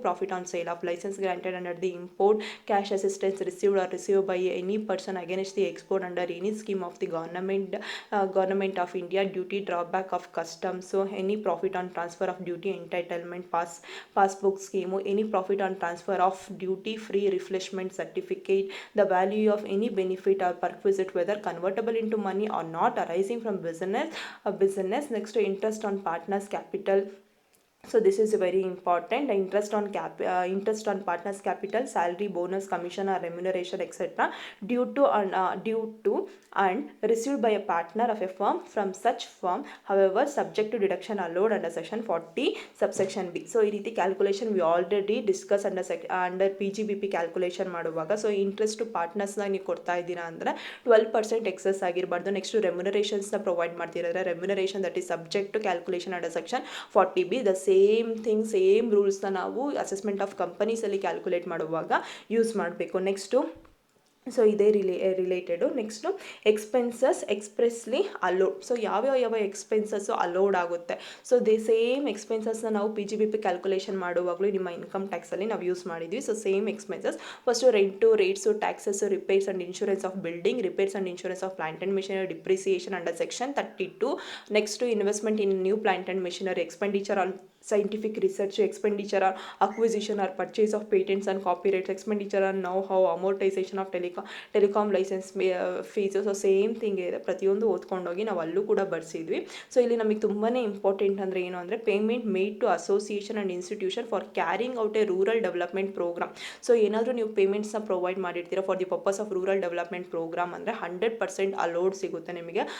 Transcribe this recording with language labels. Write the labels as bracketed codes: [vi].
[en] Profit on sale of license granted under the import, cash assistance received or receive by any person against the export under any scheme of the government of India, duty drawback of customs, any profit on transfer of duty entitlement passbook scheme, any profit on transfer of duty free refreshment certificate, the value of any benefit or perquisite whether convertible into money or not arising from business. Next, interest on partners capital. So this is very important. Interest on partners capital, salary, bonus, commission or remuneration etc. due to and received by a partner of a firm from such firm, however subject to deduction allowed under section 40 subsection B. So [kn] ಈ ರೀತಿ [en] Calculation we already discuss under PGBP calculation ಮಾಡುವಾಗ. [kn] So interest to ಪಾರ್ಟ್ನರ್ಸ್ನ ನೀವು ಕೊಡ್ತಾ ಇದ್ದೀರಾ ಅಂದರೆ 12% excess ಆಗಿರಬಾರ್ದು. [en] next, [kn] ರೆಮ್ಯುನರೇಷನ್ಸ್ನ provide ಮಾಡ್ತಿರೋದ್ರೆ [en] Remuneration that is subject to calculation under section 40B. [kn] The same ರೂಲ್ಸ್ನ ನಾವು assessment of ಕಂಪನೀಸಲ್ಲಿ calculate ಮಾಡುವಾಗ use ಮಾಡಬೇಕು. ನೆಕ್ಸ್ಟು, ಸೊ ಇದೇ related. [en] Next expenses expressly allowed. [kn] So ಯಾವ ಎಕ್ಸ್ಪೆನ್ಸಸ್ಸು ಅಲೋಡ್ ಆಗುತ್ತೆ. ಸೊ ಸೇಮ್ ಎಕ್ಸ್ಪೆನ್ಸಸ್ನ ನಾವು PGBP ಕ್ಯಾಲ್ಕುಲೇಷನ್ ಮಾಡುವಾಗಲೂ ನಿಮ್ಮ income ಟ್ಯಾಕ್ಸಲ್ಲಿ ನಾವು ಯೂಸ್ ಮಾಡಿದ್ವಿ. [en] So same expenses first rent, rates, taxes, repairs and insurance of building, repairs and insurance of plant and machinery, depreciation under section 32. Next investment in new plant and machinery, expenditure on scientific research, expenditure on acquisition or purchase of patents and copyrights, expenditure on know-how, amortization of telecom license fees. [kn] So same thing ಇದೆ, ಪ್ರತಿಯೊಂದು ಓದ್ಕೊಂಡೋಗಿ ನಾವು ಅಲ್ಲೂ ಕೂಡ ಬರ್ಸಿದ್ವಿ. So ಇಲ್ಲಿ ನಮಗೆ ತುಂಬಾ important ಅಂದರೆ ಏನು ಅಂದರೆ [en] Payment made to association and institution for carrying out a rural development programme. [kn] So ಏನಾದರೂ ನೀವು ಪೇಮೆಂಟ್ಸ್ನ provide ಮಾಡಿರ್ತೀರಾ [en] for the purpose of rural development programme [kn] ಅಂದರೆ 100% ಅಲೋಡ್ ಸಿಗುತ್ತೆ ನಿಮಗೆ.